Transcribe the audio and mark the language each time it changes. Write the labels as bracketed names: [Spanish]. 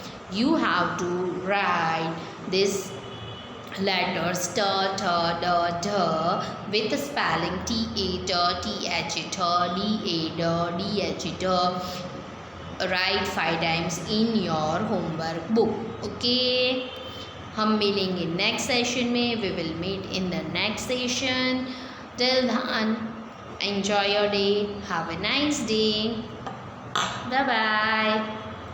[English] You have to write this letters t, th, d, th with the spelling t a t, t h a t, d a d, d h a t. Write 5 times in your homework book. [Hindi] Okay, हम मिलेंगे next session में. [English] We will meet in the next session. Till then, enjoy your day. Have a nice day. Bye bye.